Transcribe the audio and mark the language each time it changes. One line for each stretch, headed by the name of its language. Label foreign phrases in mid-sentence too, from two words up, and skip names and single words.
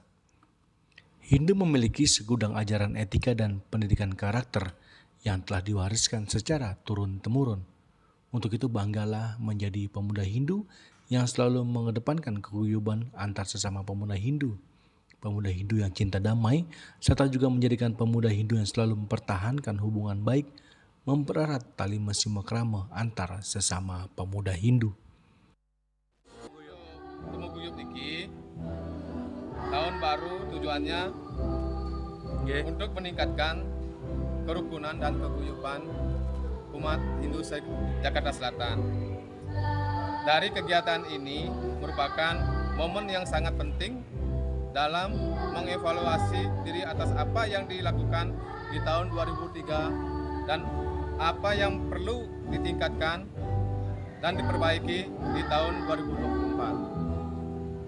Indonesian: Hindu memiliki segudang ajaran etika dan pendidikan karakter yang telah diwariskan secara turun-temurun. Untuk itu banggalah menjadi pemuda Hindu yang selalu mengedepankan keguyuban antar sesama pemuda Hindu. Pemuda Hindu yang cinta damai, serta juga menjadikan pemuda Hindu yang selalu mempertahankan hubungan baik, mempererat tali simekrame antar sesama pemuda Hindu. Temu Guyub iki tahun baru tujuannya untuk meningkatkan kerukunan dan keguyuban umat Hindu Jakarta Selatan. Dari kegiatan ini merupakan momen yang sangat penting dalam mengevaluasi diri atas apa yang dilakukan di tahun 2003 dan apa yang perlu ditingkatkan dan diperbaiki di tahun 2024.